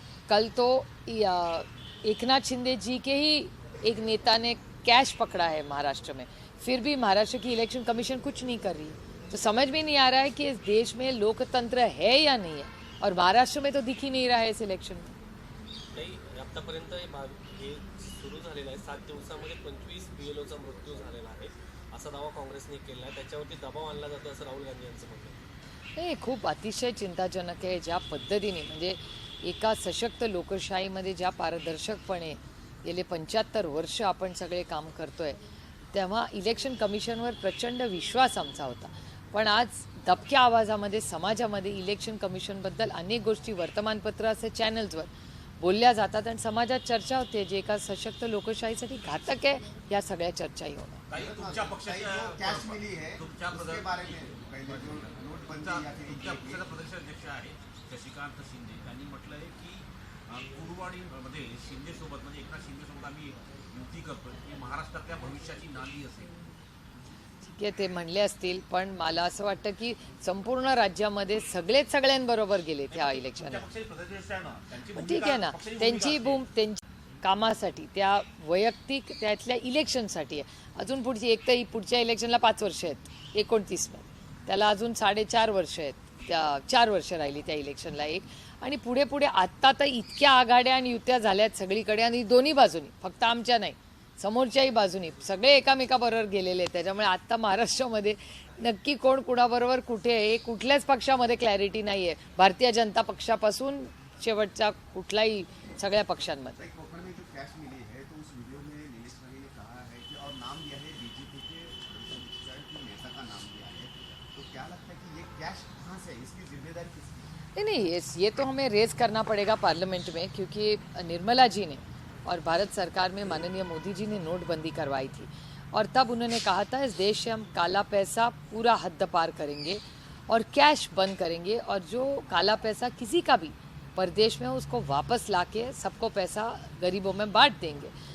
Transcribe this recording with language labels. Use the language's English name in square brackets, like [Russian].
[Hindi] कल तो एकनाथ शिंदे जी के ही एक नेता ने कैश पकड़ा है महाराष्ट्र में, फिर भी महाराष्ट्र की इलेक्शन कमीशन कुछ नहीं कर रही है। तो समझ में नहीं आ रहा है कि इस देश में लोकतंत्र है या नहीं है, और महाराष्ट्र में तो दिख ही नहीं रहा है इस इलेक्शन में। [Marathi] नाही, आतापर्यंत हे सुरू झालेलं आहे। 7 दिवसामध्ये 25 BLOचा मृत्यू झालेला आहे असा दावा काँग्रेसने केला आहे। त्याच्यावरती दबाव आणला जातो असं राहुल गांधी यांचं म्हणणं आहे। नाही, खूप अतिशय चिंताजनक आहे। ज्या पद्धतीने म्हणजे एका सशक्त लोकशाहीमध्ये ज्या पारदर्शकपणे गेले 75 वर्ष आपण सगळे काम करतोय, तेव्हा इलेक्शन कमिशनवर प्रचंड विश्वास आमचा होता। पण आज दबक्या आवाजामध्ये समाजामध्ये इलेक्शन कमिशनबद्दल अनेक गोष्टी वर्तमानपत्र असे चॅनल्सवर बोलल्या जातात आणि समाजात चर्चा होते, जे एका सशक्त लोकशाहीसाठी घातक आहे। या सगळ्या चर्चाही होणार। ताई, तुमच्या पक्षाच्या [Hindi] कैश मिली है [Marathi] तुमच्या [Hindi] उसके बारे में पहले जो नोटबंदी या फिर [Marathi] तुमच्या पक्षाचा प्रदेशाध्यक्ष आहे शशिकांत शिंदे, त्यांनी म्हटलं आहे की कुरुवाडीमध्ये शिंदेसोबत म्हणजे एकनाथ शिंदेसोबत आम्ही युती करतोय, ही महाराष्ट्रातल्या भविष्याची नांदी असेल। ठीक आहे, ते म्हणले असतील, पण मला असं वाटतं की संपूर्ण राज्यामध्ये सगळेच सगळ्यांबरोबर गेले त्या इलेक्शनला। प्रदेशाध्यक्ष आहे ना, त्यांची पण ठीक आहे ना, त्यांची त्यांची कामासाठी, त्या वैयक्तिक त्यातल्या इलेक्शनसाठी आहे। अजून पुढची एक तर पुढच्या इलेक्शनला 5 वर्ष आहेत 29 मध्ये, त्याला अजून 4.5 वर्ष आहेत, त्या 4 वर्ष राहिली त्या इलेक्शनला एक, आणि पुढे पुढे आत्ता तर इतक्या आघाड्या आणि युत्या झाल्यात सगळीकडे, आणि दोन्ही बाजूनी, फक्त आमच्या नाही समोरच्याही बाजूनी सगळे एकामेकाबरोबर गेलेले आहेत। त्याच्यामुळे आत्ता महाराष्ट्रामध्ये नक्की कोण कुणाबरोबर कुठे आहे, कुठल्याच पक्षामध्ये क्लॅरिटी नाही आहे, भारतीय जनता पक्षापासून शेवटचा कुठलाही सगळ्या पक्षांमध्ये। [Hindi] कोकण में जो कैश मिली है तो उस वीडियो में नीलेश राणे ने कहा है कि और नाम दिया है बीजेपी के नेता का नाम दिया है, तो क्या लगता है कि ये कैश कहाँ से है, इसकी जिम्मेदारी किसकी? नहीं, ये तो हमें रेज करना पड़ेगा पार्लियामेंट में, क्योंकि निर्मला जी ने और भारत सरकार में माननीय मोदी जी ने नोटबंदी करवाई थी, और तब उन्होंने कहा था इस देश से हम काला पैसा पूरा हद पार करेंगे और कैश बंद करेंगे, और जो काला पैसा किसी का भी प्रदेश में उसको वापस लाके सबको पैसा गरीबों में बांट देंगे।